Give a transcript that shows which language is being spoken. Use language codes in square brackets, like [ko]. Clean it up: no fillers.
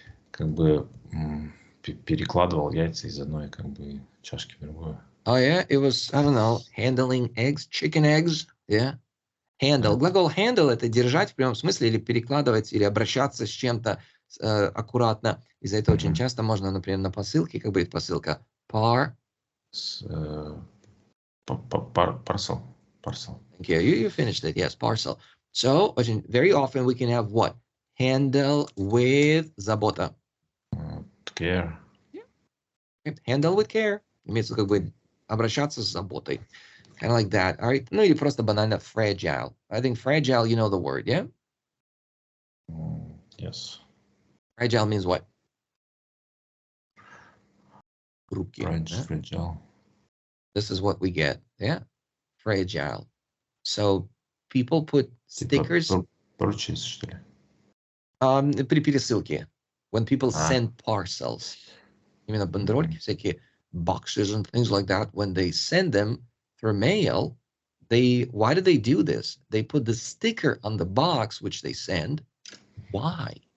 [ru] как бы перекладывал яйца из одной как бы чашки в другую. [en] Oh yeah, it was, I don't know, handling eggs, chicken eggs, yeah. Handle. [ru] Глагол handle — это держать в прямом смысле или перекладывать, или обращаться с чем-то аккуратно. Из-за этого очень часто можно, например, на посылке, как будет посылка, parcel. [en] Thank you. You finished it. Yes, parcel. So, very often we can have what? Handle with забота. Care. Yeah. Handle with care. [ru] Имеется как бы обращаться с заботой. [en] Kind of like that. All right. [ru] Ну или просто банально fragile. [en] I think fragile, you know the word, yeah? Yes. Fragile means what? Fragile. This is what we get, yeah? Fragile. So people put stickers. [ru] Purchase, что ли? При пересылке. [en] When people send parcels. [ru] Именно бандерольки, всякие [en] boxes and things like that. When they send them through mail, why do they do this? They put the sticker on the box which they send. Why?